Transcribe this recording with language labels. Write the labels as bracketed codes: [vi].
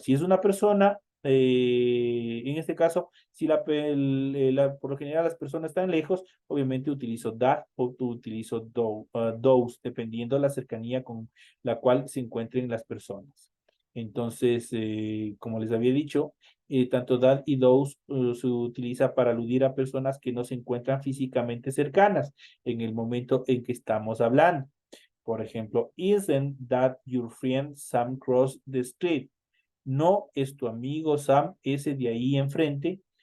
[es] Si es una persona, en este caso, si por lo general las personas están lejos, obviamente utilizo that o utilizo those, dependiendo de la cercanía con la cual se encuentren las personas. Entonces, como les había dicho, tanto that y those se utiliza para aludir a personas que no se encuentran físicamente cercanas en el momento en que estamos hablando. Por ejemplo, [en] isn't that your friend Sam cross the street? [es] No es tu amigo Sam, ese de ahí enfrente.